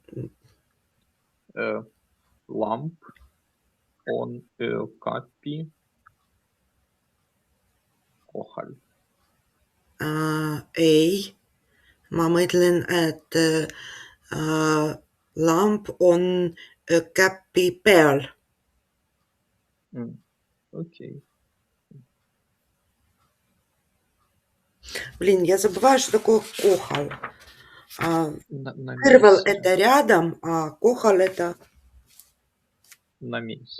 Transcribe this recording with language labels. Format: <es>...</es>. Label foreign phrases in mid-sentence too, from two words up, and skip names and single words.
<et>Lamp on öökapi kohal. Ei, ma mõtlen, et lamp on öökapi peal.</et> <ru>Окей. Блин, я забываю, что такое кохал. На</ru> <et>Kõrval</et> <ru>месте. это рядом, а кохал это На месте.</ru>